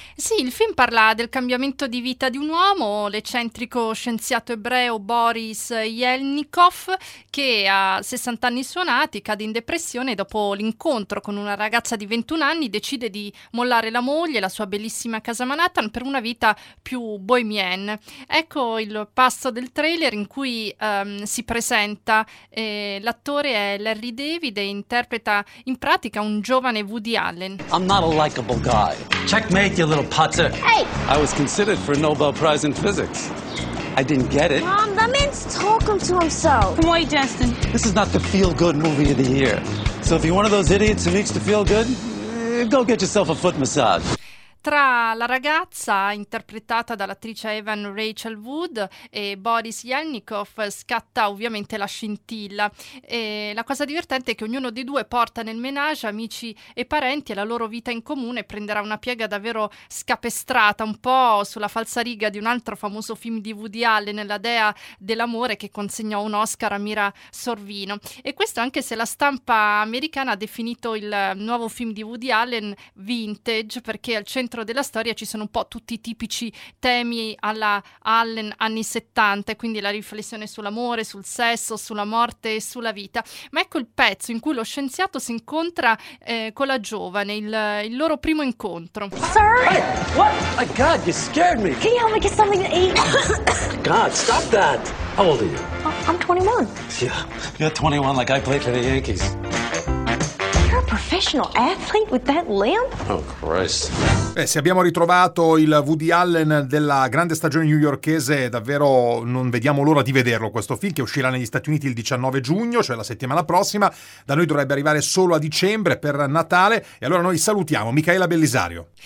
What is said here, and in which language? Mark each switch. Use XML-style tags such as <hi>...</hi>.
<it>Sì, il film parla del cambiamento di vita di un uomo, l'eccentrico scienziato ebreo Boris Yelnikov, che a 60 anni suonati cade in depressione e dopo l'incontro con una ragazza di 21 anni decide di mollare la moglie, la sua bellissima casa Manhattan, per una vita più bohemienne. Ecco il passo del trailer in cui si presenta. L'attore è Larry David e interpreta in pratica un giovane Woody Allen.</it> <en>I'm not a likable guy. Checkmate, you little putzer. Hey! I was considered for a Nobel Prize in Physics. I didn't get it. Mom, that man's talking to himself. Why, Justin? This is not the feel-good movie of the year. So if you're one of those idiots who needs to feel good, go get yourself a foot massage.</en> <it>Tra la ragazza, interpretata dall'attrice Evan Rachel Wood, e Boris Yelnikov scatta ovviamente la scintilla. E la cosa divertente è che ognuno dei due porta nel menage amici e parenti e la loro vita in comune prenderà una piega davvero scapestrata, un po' sulla falsariga di un altro famoso film di Woody Allen, La Dea dell'Amore, che consegnò un Oscar a Mira Sorvino. E questo anche se la stampa americana ha definito il nuovo film di Woody Allen vintage, perché al centro della storia ci sono un po' tutti i tipici temi alla Allen anni 70, quindi la riflessione sull'amore, sul sesso, sulla morte e sulla vita. Ma ecco il pezzo in cui lo scienziato si incontra con la giovane, il loro primo incontro.</it> <en>Sir? Hey, what? Oh, God, you scared me. Can you help me get something to eat? God, stop that. How old are you? I'm 21. Yeah, you're 21 like I played for the Yankees. Professional athlete with that lamp? Oh Christ.</en> <it>Beh, se abbiamo ritrovato il Woody Allen della grande stagione newyorkese, davvero non vediamo l'ora di vederlo questo film, che uscirà negli Stati Uniti il 19 giugno, cioè la settimana prossima. Da noi dovrebbe arrivare solo a dicembre per Natale. E allora noi salutiamo Micaela Bellisario.</it>